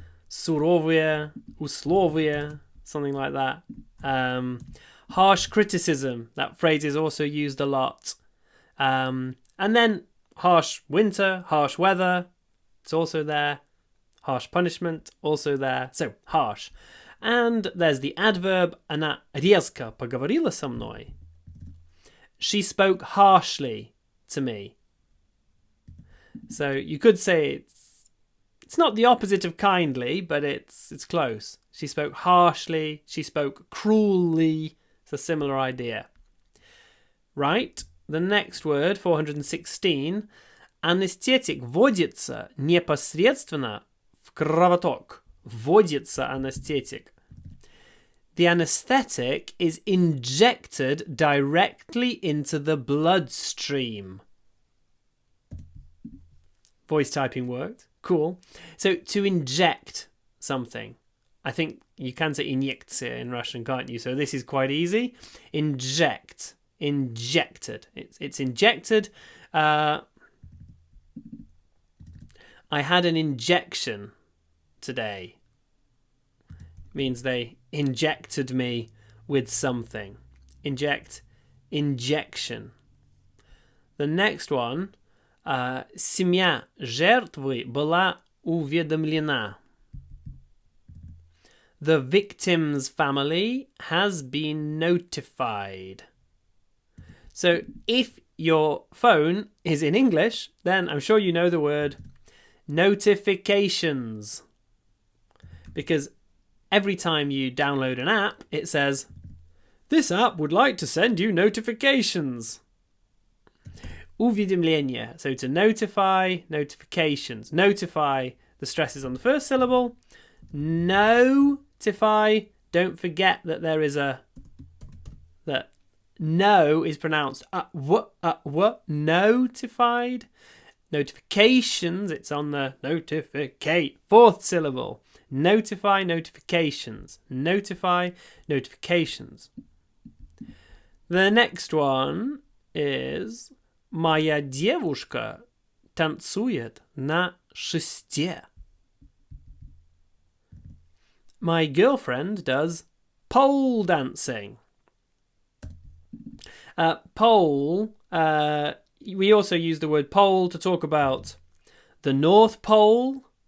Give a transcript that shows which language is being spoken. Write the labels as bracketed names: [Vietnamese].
[Russian] Суровые, условия, [English] something like that. Harsh criticism. That phrase is also used a lot. And then harsh winter, harsh weather. It's also there. Harsh punishment, also there. So, harsh. And there's the adverb, [Russian] она резко поговорила со мной. [English] She spoke harshly to me. So, you could say it's not the opposite of kindly, but it's close. She spoke harshly, she spoke cruelly. It's a similar idea. Right, the next word, 416. [Russian] Анестетик вводится непосредственно в кровоток. [English] Вводится anesthetic. The anesthetic is injected directly into the bloodstream. Voice typing worked. Cool. So to inject something. I think you can say injekция in Russian, can't you? So this is quite easy. Inject. Injected. It's injected. I had an injection today. Means they injected me with something. Inject, injection. The next one, [Russian] семья жертвы была уведомлена. [English] The victim's family has been notified. So if your phone is in English, then I'm sure you know the word notifications. Because every time you download an app, it says, this app would like to send you notifications. [Russian] Уведомление. [English] So to notify, notifications. Notify, the stress is on the first syllable. Notify, don't forget that there is that no is pronounced notified. Notifications, it's on the notificate, fourth syllable. Notify, notifications. Notify, notifications. The next one is [Russian] моя девушка танцует на шесте. [English] My girlfriend does pole dancing. Pole, we also use the word pole to talk about the North Pole.